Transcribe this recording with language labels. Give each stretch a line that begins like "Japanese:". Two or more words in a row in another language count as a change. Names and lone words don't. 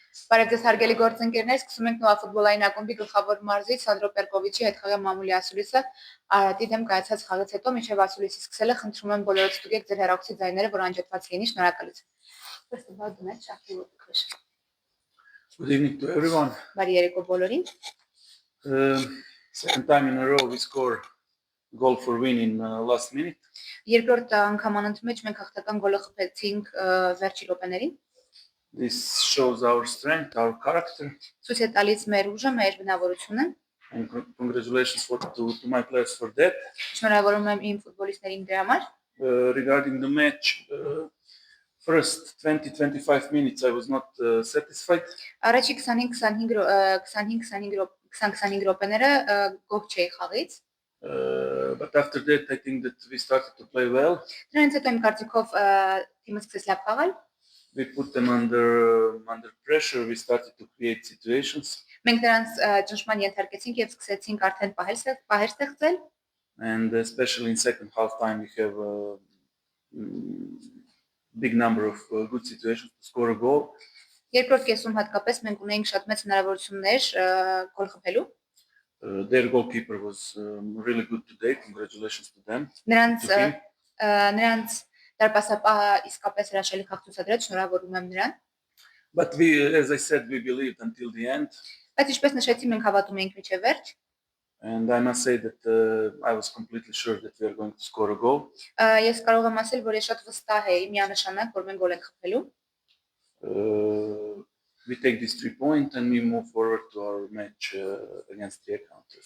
Armenian: Բարև հարգելի գործընկերներ, սկսում ենք նոր ֆուտբոլային ակումբի գլխավոր մարզիչ Սանդրո Պերկովիչի հետ խաղի մամուլի ասուլիսը Արարատի դեմ կայացած խաղից հետո մինչև ասուլիսի սկսելը խնդրում եմ բոլորոց ստուգեք ձեր հեռախոսի ձայները, որ անջատված լինի, շնորհակալություն։
English: First about the match after the question. Good evening to everyone.
Armenian: Բարի երեկո բոլորին։
English: Second time in a row we score goal for win in last minute.
Armenian: Երկրորդ անգամ անընդմեջ մենք հաղթական գոլը խփեցինք վերջի րոպեներին։
English: This shows our strength, our character.
Armenian: Ցույց է տալիս մեր ուժը, մեր բնավորությունը։
English: And congratulations to my players for that.
Armenian: Շնորհավորում եմ իմ ֆուտբոլիստներին դրա համար։
English: Regarding the match, first 20-25 minutes I was not satisfied.
Armenian: Առաջի 20-25 րոպեները գոհ չէի խաղից։
English: But after that I think that we started to play well.
Armenian: Դրանից հետո իմ կարծիքով թիմը սկսեց լավ խաղալ։
English: We put them under pressure. We started to create situations.
Armenian: Մենք նրանց ճնշման ենթարկեցինք եւ սկսեցինք արդեն պահեր ստեղծել։
English: And especially in second half time we have a big number of good situations to score a goal.
Armenian: Երկրորդ կեսում հատկապես մենք ունեինք շատ մեծ հնարավորություններ գոլ խփելու։
English: Their goalkeeper was really good today. Congratulations to them.
Armenian: Նրանց դարպասապահը իսկապես հրաշալի խաղ ցուցադրեց, շնորհավորում եմ նրան։
English: But we, as I said, we believed until the end.
Armenian: Բայց ինչպես նշեցի, մենք հավատում էինք մինչև վերջ։
English: And I must say that I was completely sure that we are going to score a goal.
Armenian: Ես կարող եմ ասել, որ ես շատ վստահ էի միանշանակ, որ մենք գոլ ենք խփելու։
English: We take these 3 points and we move forward to our match against the Counter.